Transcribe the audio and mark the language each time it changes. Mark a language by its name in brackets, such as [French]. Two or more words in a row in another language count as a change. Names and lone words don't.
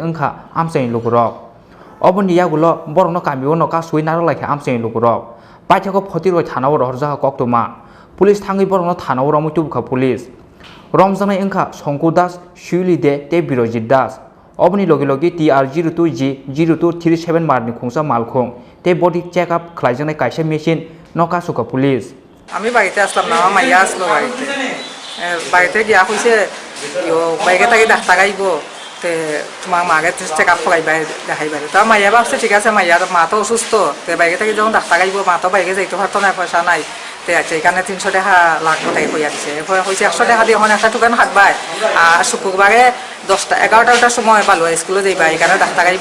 [Kok Borok] engkha Amchaini Lukurok oboni Yagulo borokno kamio no kasui naroklaikha Amchaini Lukurok paithako 40 roi thanao Narukjakha koktoma police thangui borokno thanao romwi tubukha police Romjangnai engkha Songko Das Shiuli de te Birojit Das oboni logi TR02G0237 marni khungsa malkhung te [English] body check up [Kok Borok] khlaijaknai kaisa machine noka suka police [Bangla] আমি বাড়িতে আসলাম না আমার মাইয়া আসলো বাড়িতে গিয়া কইছে বাইকে তাকে ডাক্তার আইব তে তোমার মাকে [English] check up [Bangla] করাইবা দেখাইবা তো মাইয়া ভাবছে ঠিক আছে মাইয়ার মা তো অসুস্থ তে বাইকে তাকে যখন ডাক্তার আইব মা তো বাইকে যাইতে পারতো না পয়সা নাই তে আছে এখানে 300 টাকা লাগবে তাকে কইয়া দিছে কইছে 100 টাকা দিয়ে এখন একটা দোকান হাঁটবাই আর শুক্রবারে 10টা 11টার সময় ভালো স্কুলে যাইবা এখানে ডাক্তার আইব